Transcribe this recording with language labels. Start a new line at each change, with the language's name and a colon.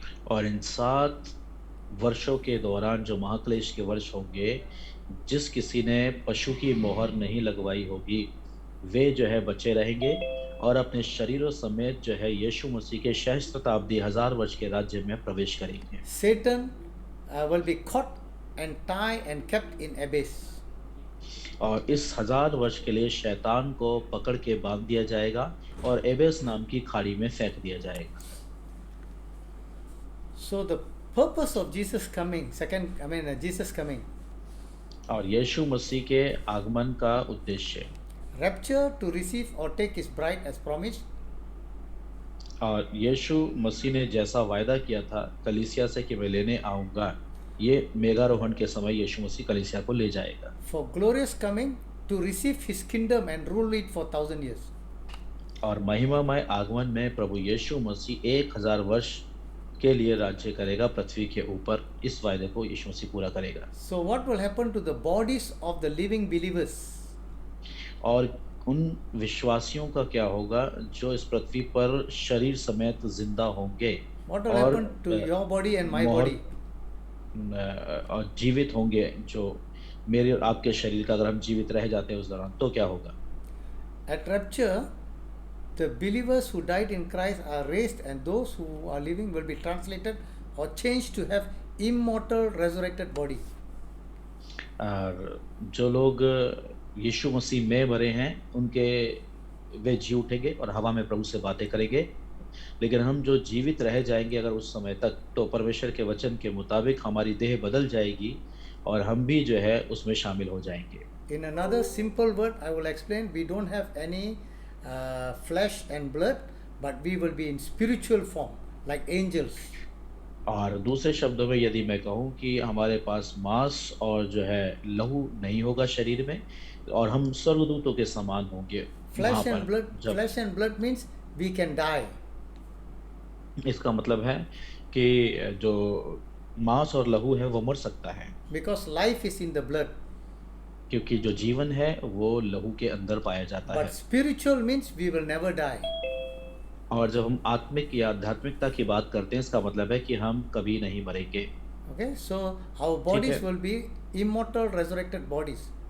Hindi: और इन 7 वर्षों के दौरान जो महाक्लेश के वर्ष होंगे, जिस किसी ने पशु की मोहर नहीं लगवाई होगी, वे जो है बचे रहेंगे और अपने शरीरों समेत जो है यीशु मसीह के सहस्त्रताब्दी 1000 वर्ष के राज्य में प्रवेश करेंगे।
English: Satan will be caught and tied and kept in abyss.
Hindi: और इस 1000 वर्ष के लिए शैतान को पकड़ के बांध दिया जाएगा और एबेस नाम की खाड़ी में फेंक दिया जाएगा।
English: So the purpose of Jesus coming, Jesus coming,
Hindi: और यीशु मसीह के आगमन का उद्देश्य
English: rapture to receive or take his bride as promised.
Hindi: और यीशु मसीह ने जैसा वायदा किया था कलीसिया से कि मैं लेने आऊँगा, ये मेघारोहण के समय यीशु मसीह कलीसिया को ले जाएगा।
English: For glorious coming to receive his kingdom and rule it for 1,000 years.
Hindi: और महिमामय आगमन में प्रभु यीशु मसीह 1000 वर्ष के लिए राज्य करेगा पृथ्वी के ऊपर। इस वायदे को यीशु मसीह पूरा करेगा।
English: So what will happen to the bodies of the living believers?
Hindi: और उन विश्वासियों का क्या होगा जो इस पृथ्वी पर शरीर समेत जिंदा होंगे
English: What will happen to your body and my body?
Hindi: और जीवित होंगे, जो मेरे और आपके शरीर का अगर हम जीवित रह जाते हैं उस दौरान, तो क्या होगा?
English: At rapture, the believers who died in Christ are raised, and those who are living will be translated or changed to have immortal resurrected body.
Hindi: और जो लोग यीशु मसीह में मरे हैं उनके वे जी उठेंगे और हवा में प्रभु से बातें करेंगे। लेकिन हम जो जीवित रह जाएंगे अगर उस समय तक, तो परमेश्वर के वचन के मुताबिक हमारी देह बदल जाएगी और हम भी जो है उसमें शामिल हो जाएंगे।
English: In another simple word, I will explain. We don't have any flesh and blood, but we will be in spiritual form, like angels.
Hindi: और दूसरे शब्दों में यदि मैं कहूँ कि हमारे पास मांस और जो है लहू नहीं होगा शरीर में, और हम स्वर्गदूतों के समान होंगे वहाँ
English: Flesh and
Hindi: पर।
English: blood.
Hindi: जब
English: Flesh and blood means we can die.
Hindi: इसका मतलब है कि जो मांस और लहू है वो मर सकता है,
English: Because life is in the blood.
Hindi: क्योंकि जो जीवन है वो लहू के अंदर पाया जाता है।
English: But spiritual means we will never die.
Hindi: और जब हम आत्मिक या आध्यात्मिकता की बात करते हैं, इसका मतलब है कि हम कभी नहीं मरेंगे।
English: Okay, so our
Hindi: ठीक
English: bodies
Hindi: है।
English: will be immortal resurrected bodies.